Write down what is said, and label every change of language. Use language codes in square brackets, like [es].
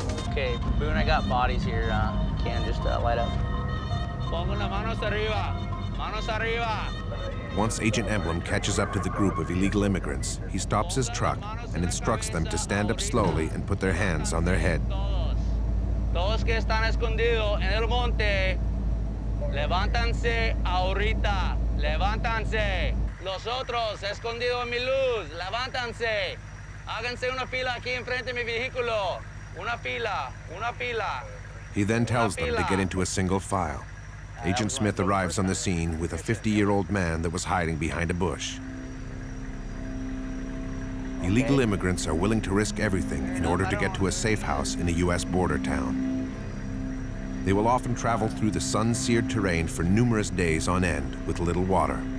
[en] Okay, Boone, I got bodies here. Can just light up. [es] Pongo las manos arriba. Manos arriba. [en] Once Agent Emblem catches up to the group of illegal immigrants, he stops his truck and instructs them to stand up slowly and put their hands on their head. [es] Todos que están escondidos en el monte, levántanse ahorita. Levántanse. Los otros escondidos en mi luz, levántanse. Háganse una fila aquí enfrente de mi vehículo. Una fila, una fila. [en] He then tells them to get into a single file. Agent Smith arrives on the scene with a 50-year-old man that was hiding behind a bush. Illegal immigrants are willing to risk everything in order to get to a safe house in a U.S. border town. They will often travel through the sun-seared terrain for numerous days on end with little water.